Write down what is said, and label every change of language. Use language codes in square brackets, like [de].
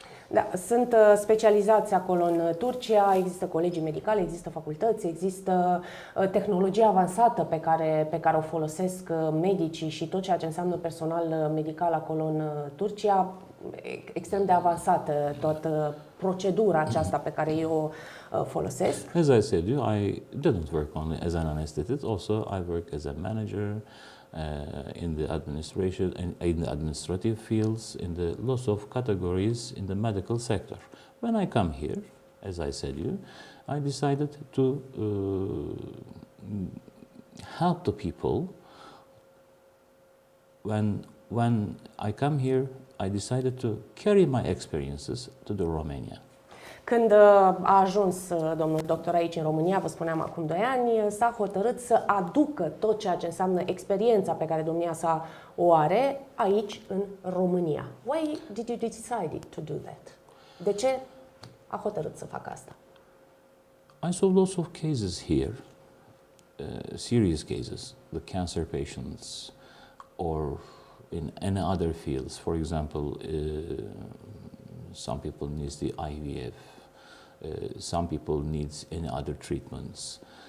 [ro] Da, sunt specializați acolo în Turcia, există colegii medicali, există facultăți, există tehnologie avansată pe care o folosesc medicii și tot ceea ce înseamnă personal medical acolo în Turcia, extrem de avansată toată procedura aceasta pe care eu o folosesc. [en] As I said, I didn't work only as an anesthetist, also I work as a manager in the administration, in the administrative fields, in the lots of categories in the medical sector. When I come here, as I said I decided to help the people. When I come here, I decided to carry my experiences to the Romania. [ro] Când a ajuns domnul doctor aici în România, vă spuneam acum 2 ani, s-a hotărât să aducă tot ceea ce înseamnă experiența pe care domnia sa o are aici în România. [en] Why did you decide to do that? [ro] De ce a hotărât să facă asta? [en] I saw lots of cases here, serious cases, the cancer patients or in any other fields. For example, some people needs the IVF, some people needs any other treatments.